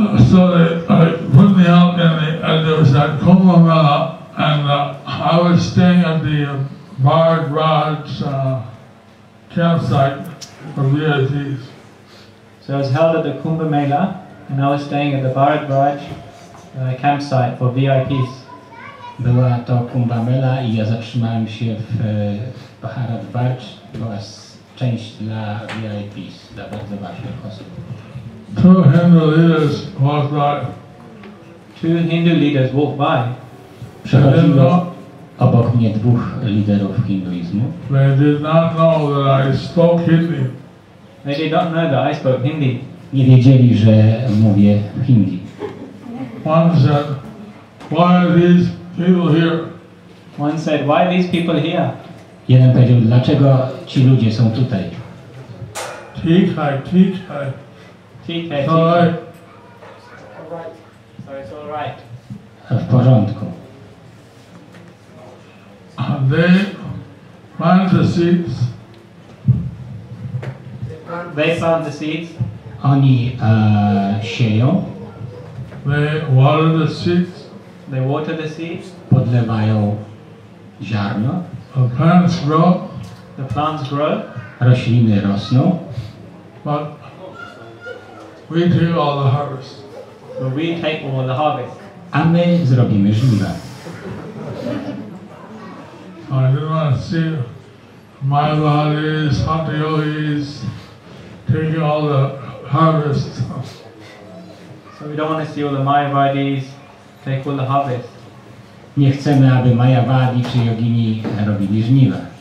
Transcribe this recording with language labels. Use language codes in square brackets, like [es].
[en] So they put me out and there was that Kumbh Mela, and I was staying at the Bharat Raj campsite for VIPs. So I was held at the Kumbh Mela, and I was staying at the Bharat Raj campsite for VIPs. [pl] Była to Kumbh Mela i ja zatrzymałem się w Bharat Raj. Była część dla VIPs, dla bardzo ważnych osób. [en] Two Hindu leaders walked by. Two Hindu leaders walked by. [pl] Przechodziło obok mnie dwóch liderów hinduizmu. [en] They did not know that I spoke Hindi. They did not know that I spoke Hindi. [pl] Nie wiedzieli, że mówię hindi. [en] One said, "Why are these people here?" One said, "Why are these people here?" [pl] Jeden powiedział, dlaczego ci ludzie są tutaj? [hi] Tikai. TK. [en] So So it's all right. [pl] W porządku. [en] they plant the seeds. They plant the seeds. [pl] Oni sieją, [en] They water the seeds. They water the seeds. [pl] podlewają ziarno, [en] The plants grow, The plants grow. [pl] rośliny rosną, [en] but we take all the harvest. But we take all the harvest. [pl] a my zrobimy żniwa. [en] I didn't want to see Mayavadis, Hatha Yogis taking all the harvest. So we don't want to see all the Mayavadis take all the harvest. [pl] Nie chcemy, aby Mayavadi czy jogini robili żniwa.